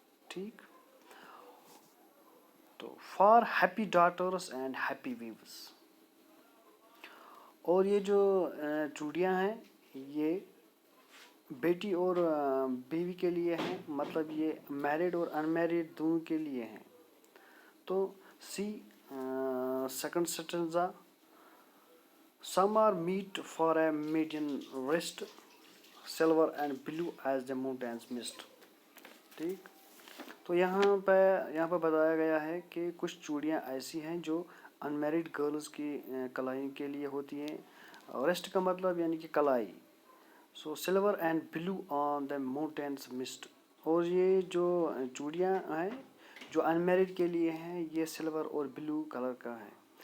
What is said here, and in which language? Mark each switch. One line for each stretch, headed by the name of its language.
English: ठीक, तो for happy daughters and happy wives.
Hindi: और ये जो चूड़ियाँ हैं ये बेटी और बीवी के लिए हैं, मतलब ये मैरिड और अनमैरिड दोनों के लिए हैं.
English: तो see second stanza, some are meet for a maiden rest, silver and blue as the mountains mist.
Hindi: ठीक, तो यहाँ पर बताया गया है कि कुछ चूड़ियाँ ऐसी हैं जो अनमैरिड गर्ल्स की कलाई के लिए होती हैं. रेस्ट का मतलब यानी कि कलाई.
English: So silver and blue on the mountains mist.
Hindi: और ये जो चूड़ियाँ हैं जो अनमैरिड के लिए हैं ये सिल्वर और ब्लू कलर का है.